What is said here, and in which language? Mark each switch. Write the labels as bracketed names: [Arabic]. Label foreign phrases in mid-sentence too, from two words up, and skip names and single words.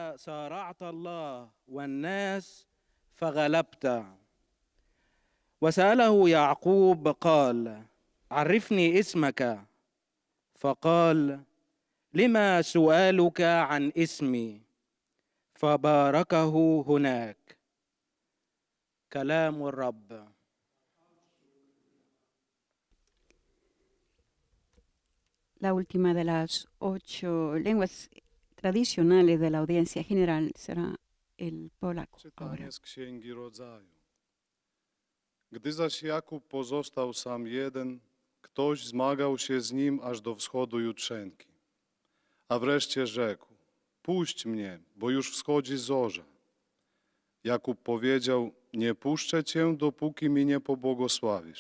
[Arabic] وسأله يعقوب قال عرفني اسمك فقال لما سؤالك عن اسمي فباركه هناك كلام الرب. [Spanish] La última de las 8 lenguas tradicionales de la audiencia general será el polaco. [Polish] Czytanie z Księgi Rodzaju. Gdy zaś Jakub pozostał sam jeden, ktoś zmagał się z nim aż do wschodu jutrzenki. A wreszcie rzekł, puść mnie, bo już wschodzi zorza. Jakub powiedział, nie puszczę cię, dopóki mi nie pobłogosławisz.